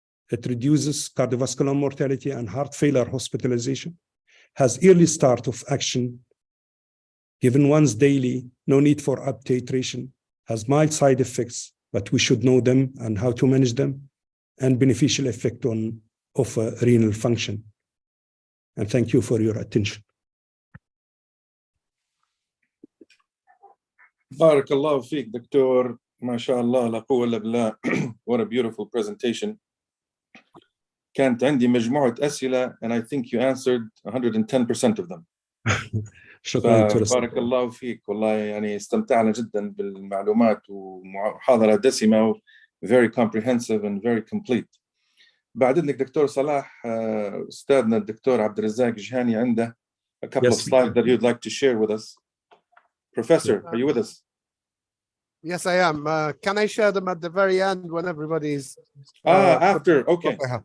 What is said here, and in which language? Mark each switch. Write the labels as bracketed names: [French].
[English] It reduces cardiovascular mortality and heart failure hospitalization, has early start of action, given once daily, no need for up titration, has mild side effects, but we should know them and how to manage them, and beneficial effect of renal function. And thank you for your attention. [Arabic] بارك الله فيك دكتور ما شاء الله لا قوة إلا بالله. [English] What a beautiful presentation. [Arabic] كانت عندي مجموعة أسئلة [English] and I think you answered 110% of them. [Arabic] شكرا. بارك الله فيك والله يعني استمتعنا جدا بالمعلومات ومحاضرة دسمة [English] very comprehensive and very complete. [Arabic] بعد إذنك دكتور صلاح أستاذنا الدكتور عبد الرزاق جهاني عنده [English] a couple of slides that you'd like to share with us. Professor, are you with us? Yes, I am. Can I share them at the very end when everybody's... after, okay.